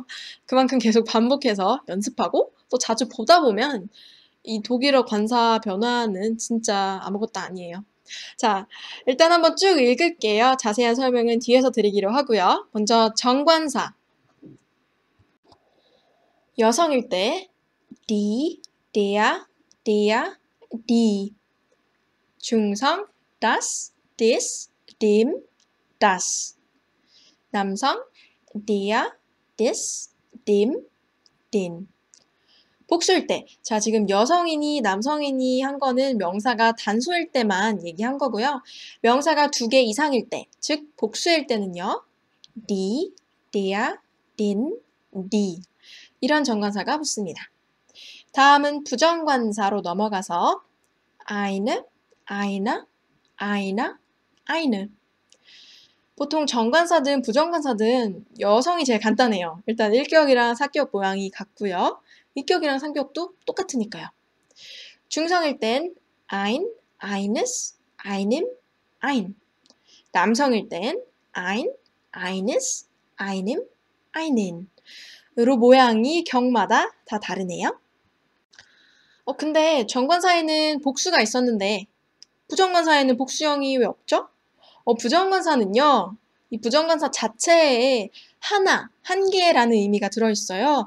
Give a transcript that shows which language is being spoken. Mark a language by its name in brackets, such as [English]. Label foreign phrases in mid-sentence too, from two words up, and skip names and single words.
[Korean] 그만큼 계속 반복해서 연습하고 또 자주 보다 보면 이 독일어 관사 변화는 진짜 아무것도 아니에요. 자, 일단 한번 쭉 읽을게요. 자세한 설명은 뒤에서 드리기로 하고요. 먼저 정관사. 여성일 때 [German] die, der, die. 중성 das, des, dem, das. 남성 der, des, dem, den. [Korean] 복수일 때, 자 지금 여성이니 남성이니 한 거는 명사가 단수일 때만 얘기한 거고요. 명사가 2개 이상일 때, 즉 복수일 때는요. [German] die, der, den, die. [Korean] 이런 정관사가 붙습니다. 다음은 부정관사로 넘어가서 [German] eine, einer, einer, eine. [Korean] 보통 정관사든 부정관사든 여성이 제일 간단해요. 일단 1격이랑 4격 모양이 같고요. 2격이랑 3격도 똑같으니까요. 중성일 땐 [German] ein, eines, einem, ein. [Korean] 남성일 땐 [German] ein, eines, einem, einen. [Korean] 으로 모양이 격마다 다 다르네요. 근데 정관사에는 복수가 있었는데 부정관사에는 복수형이 왜 없죠? 부정관사는요. 이 부정관사 자체에 하나, 한 개라는 의미가 들어있어요.